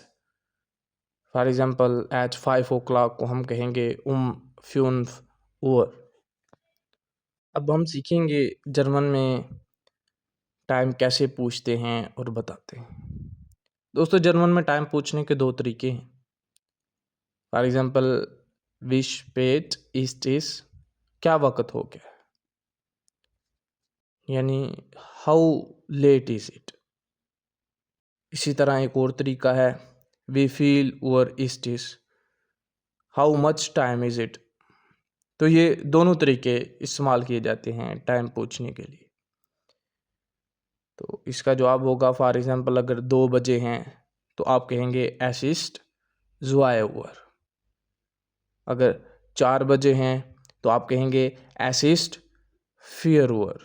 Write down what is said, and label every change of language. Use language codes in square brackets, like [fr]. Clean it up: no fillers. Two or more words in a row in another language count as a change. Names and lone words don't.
[en] for example at 5 o'clock [hi] को हम कहेंगे [en] 5 Uhr। [hi] अब हम सीखेंगे जर्मन में टाइम कैसे पूछते हैं और बताते हैं। दोस्तों, जर्मन में टाइम पूछने के दो तरीके हैं। [en] for example [de] wie spät ist es, [hi] क्या वक्त हो गया, यानी [en] how late is it. [hi] इसी तरह एक और तरीका है [de] wie viel Uhr ist es, [en] how much time is it. [hi] तो ये दोनों तरीके इस्तेमाल किए जाते हैं टाइम पूछने के लिए। तो इसका जवाब होगा, [en] for example [hi] अगर 2 बजे हैं तो आप कहेंगे [de] Es ist zwei Uhr. [hi] अगर 4 बजे हैं तो आप कहेंगे [de] Es ist vier Uhr.